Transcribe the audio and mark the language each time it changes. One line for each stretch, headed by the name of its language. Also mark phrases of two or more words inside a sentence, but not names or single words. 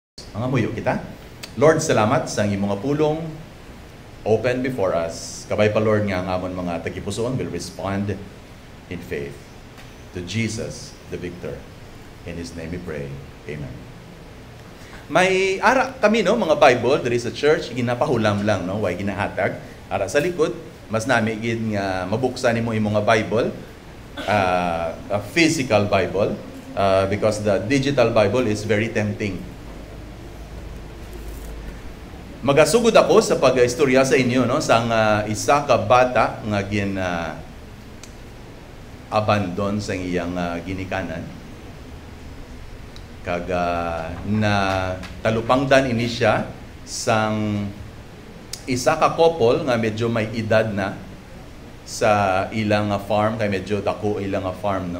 Hiligaynon: Mga muyo kita. Lord, salamat sa imong mga pulong
English: open before us.
Hiligaynon: Kabay pa Lord nga ang amon mga tagipusoon
English: will respond in faith to Jesus the victor. In His name we pray.
Hiligaynon: Amen. May ara kami no mga Bible
English: there is a church
Hiligaynon: ginapahulam lang no way ginahatag ara sa likod mas nami gid nga mabuksan nimo imong nga Bible
English: a physical Bible because the digital Bible is very tempting.
Hiligaynon: Magasugod ako sa pag-istorya sa inyo no sang isa ka bata nga abandon sa iyang ginikanan. Kaga na talupangdan ini siya sang isa ka couple nga medyo may edad na sa ilang farm kay medyo dako ilang farm no.